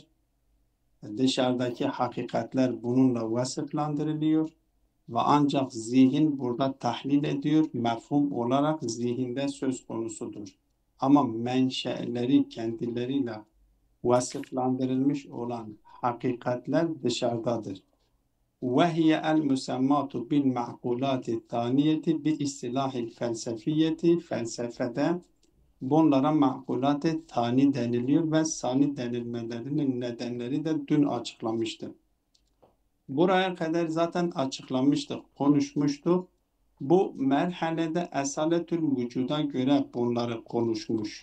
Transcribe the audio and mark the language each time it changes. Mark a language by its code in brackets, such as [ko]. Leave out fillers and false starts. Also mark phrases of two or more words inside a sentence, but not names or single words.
[tr] Dışarıdaki hakikatler bununla vasıflandırılıyor ve ancak zihin burada tahlil ediyor, mefhum olarak zihinde söz konusudur. Ama menşeleri kendileriyle vasıflandırılmış olan hakikatler dışarıdadır. [ar] وهي المسمات بالمعقولات الثانية باصطلاح الفلسفية [tr] felsefede bunlara makulat-ı tani deniliyor ve sani denilmelerinin nedenleri de dün açıklamıştım. Buraya kadar zaten açıklamıştık, konuşmuştuk. Bu merhalede esaletül vücuda göre bunları konuşmuş.